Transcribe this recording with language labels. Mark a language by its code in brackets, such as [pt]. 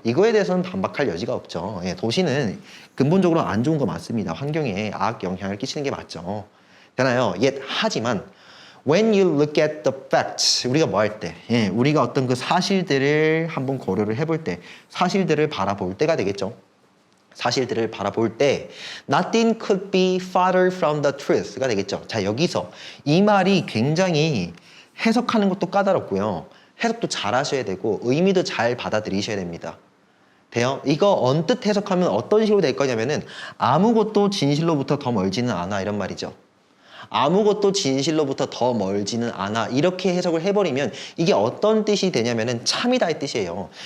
[ko] 이거에 대해서는 반박할 여지가 없죠. 예, 도시는 근본적으로 안 좋은 거 맞습니다. 환경에 악 영향을 끼치는 게 맞죠. 되나요? 하지만 [en] when you look at the facts, [ko] 우리가 뭐 할 때, 우리가 어떤 그 사실들을 한번 고려를 해볼 때, 사실들을 바라볼 때가 되겠죠. 사실들을 바라볼 때 [en] nothing could be farther from the truth가 되겠죠. [ko] 자, 여기서 이 말이 굉장히 해석하는 것도 까다롭고요. 해석도 잘 하셔야 되고 의미도 잘 받아들이셔야 됩니다. 돼요? 이거 언뜻 해석하면 어떤 식으로 될 거냐면은 아무것도 진실로부터 더 멀지는 않아 이런 말이죠. 아무것도 진실로부터 더 멀지는 않아. 이렇게 해석을 해버리면 이게 어떤 뜻이 되냐면은 참이다의 뜻이에요.